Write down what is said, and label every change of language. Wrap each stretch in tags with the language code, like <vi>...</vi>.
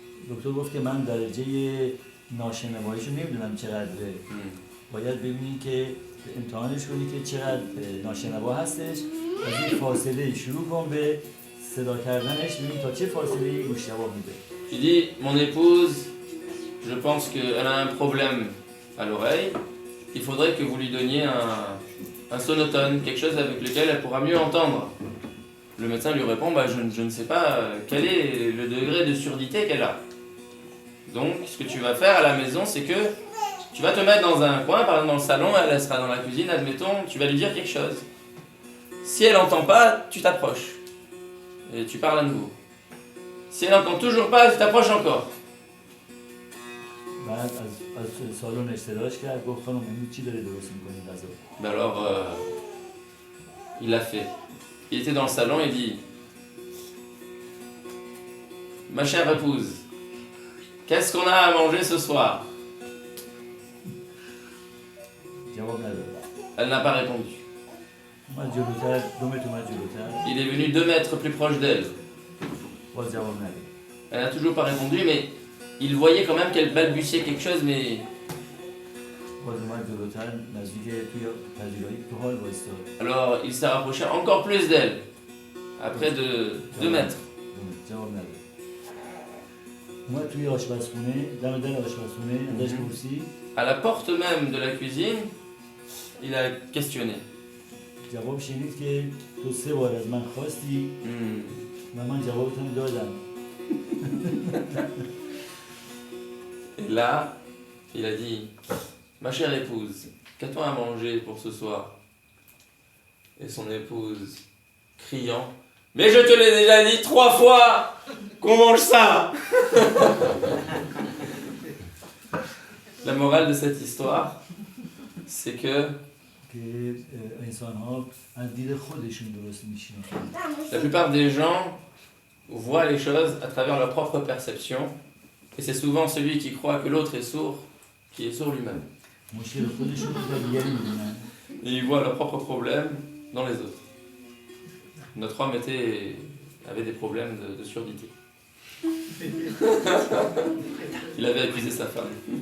<fa>دکتر گفت که من درجه ناشنواییشو نمیدونم چقدره. باید ببینی که امتحانش کنی که چقدر ناشنوا هستش. از این فاصله شروع کن به صدا کردنش، ببین تا چه فاصله گوش جواب میده.</fa> <fr>Il dit: mon épouse, je pense qu'elle a un problème à l'oreille. Il faudrait que vous lui donniez un sonotone, quelque chose avec lequel elle pourra mieux entendre. Le médecin lui répond: bah, je ne sais pas quel est le degré de surdité qu'elle a. Donc, ce que tu vas faire à la maison, c'est que tu vas te mettre dans un coin, par exemple dans le salon, elle sera dans la cuisine, admettons, tu vas lui dire quelque chose. Si elle n'entend pas, tu t'approches. Et tu parles à nouveau. Si elle n'entend toujours pas, tu t'approches encore.</fr> <fa>بعد از سالن صداش کرد گفت خانم امروز چی داره درست می‌کنی غذا؟</fa> <fr>Ben alors, il l'a fait. Il était dans le salon et dit: ma chère épouse, qu'est-ce qu'on a à manger ce soir?</fr> <fa>جواب نداد.</fa> <fr>Elle n'a pas répondu.</fr> <fa>اومد جلوتر، 2 متر اومد جلوتر.</fa> <fr>Il est venu 2 mètres plus proche d'elle.</fr> <fa>باز جواب نداد.</fa> <fr>Elle n'a toujours pas répondu, mais il voyait quand même qu'elle balbutiait quelque chose, mais</fr> <fa>باز اومد جلوتر نزدیک توی پذیرایی تو حال وایساد.</fa> <fr>alors il s'est rapproché encore plus d'elle, à près de 2 mètres.</fr> <fa>جواب نداد. اومد توی آشپزخونه، دم در آشپزخونه ازش پرسید.</fa> <fr>À la porte même de la cuisine, il a questionné.</fr> <fa>جواب شنید که تو 3 بار از من خواستی و من جوابتون دادم.</fa> <fr>Et là, il a dit: ma chère épouse, qu'a-t-on à manger pour ce soir? Et son épouse, criant: mais je te l'ai déjà dit 3 fois qu'on mange ça. La morale de cette histoire, c'est que</fr> <fa>که انسان‌ها از دید خودشون درست می‌شناسن.</fa> <fr>la plupart des gens voient les choses à travers leur propre perception, et c'est souvent celui qui croit que l'autre est sourd qui est sourd lui-même.</fr> <fa>مشکل خودشون رو در دیگری می‌بینن.</fa> <fr>Et ils voient leurs propres problèmes dans les autres. Notre homme avait des problèmes de surdité. Il avait accusé sa femme.</fr>